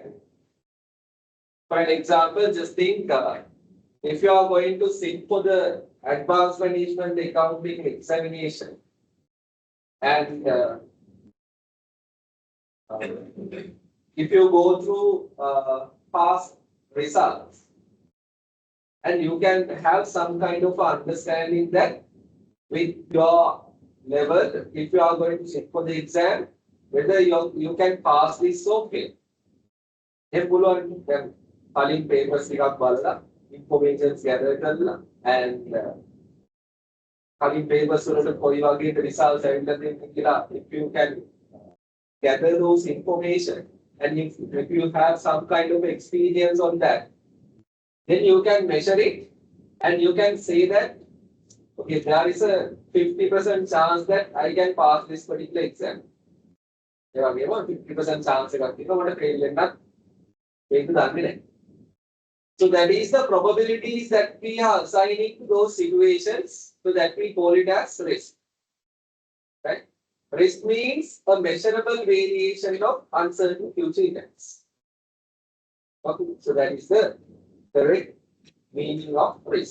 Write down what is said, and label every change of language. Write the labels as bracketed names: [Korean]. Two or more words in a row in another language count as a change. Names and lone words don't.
[English] For an example, just think if you are going to sit for the advanced management accounting examination and if you go through past results and you can have some kind of understanding that with your level, if you are going to sit for the exam, whether you can pass this or fail. [Sinhala] Kaliන් papers ටිකක් බලලා informations gather කරලා and කලින් papers වලට කොයි වගේ results ඇවිල්ලා තියෙනවද කියලා [English] if you can gather those information and if you have some kind of experience on that, then you can measure it and you can say that okay, there is a 50% chance that I can pass this particular exam. [Sinhala] ඒ වගේම 50% chance එකක් තියෙනවා මට fail වෙන්නත් ඒක දන්නේ නැහැ. [English] So that is the probabilities that we are assigning to those situations, so that we call it as risk. Right? Risk means a measurable variation of uncertain future events. Okay, so that is the correct meaning of risk.